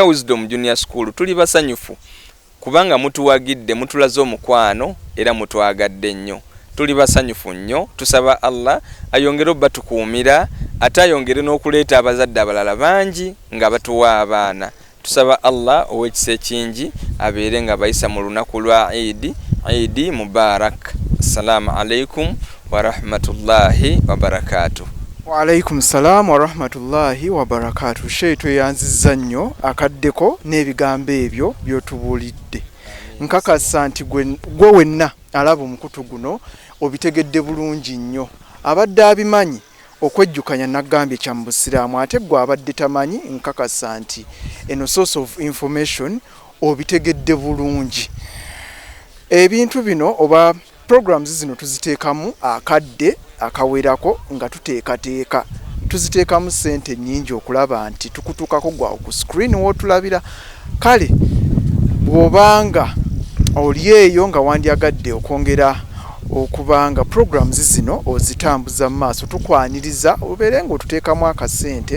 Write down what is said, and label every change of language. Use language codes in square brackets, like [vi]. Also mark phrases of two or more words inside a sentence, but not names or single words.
[lg] Wisdom Junior School tuli basanyufu kubanga mutuwagidde mutulaze omukwano era mutwagadde nnyo tuli basanyufu nnyo tusaba Allah ayongere obatukuumira ate ayongere n'okuleeta abazadde abalala bangi nga batuwa abaana tusaba Allah ow'ekisa ekingi abeere nga bayisa mu lunaku lwa Eid Mubarak [ar] السلام عليكم ورحمة الله وبركاته. وعليكم السلام ورحمة الله وبركاته. [lg] Sheikh yanzizza nnyo akaddeko n'ebigambo ebyo by'otubuulidde. Nkakasa nti gwe wenna alaba omukutu guno obitegedde bulungi nnyo. Abadde abimanyi okwejjukanya nagambye kya mu Busiraamu ate gwe abadde tamanyi nkakasa nti eno [en] source of information [lg] obitegedde bulungi. Ebintu bino oba programs zino tuziteekamu akadde akawerako nga tuteekateeka tuziteekamu ssente nnyingi okulaba nti tukutuukako gwawo ku screen w'otulabira. Kale bw'obanga oli eyo nga wandyagadde okwongera okubanga programs zino ozitambuza mu maaso, tukwaniriza obeere ng'otuteekamu akasente.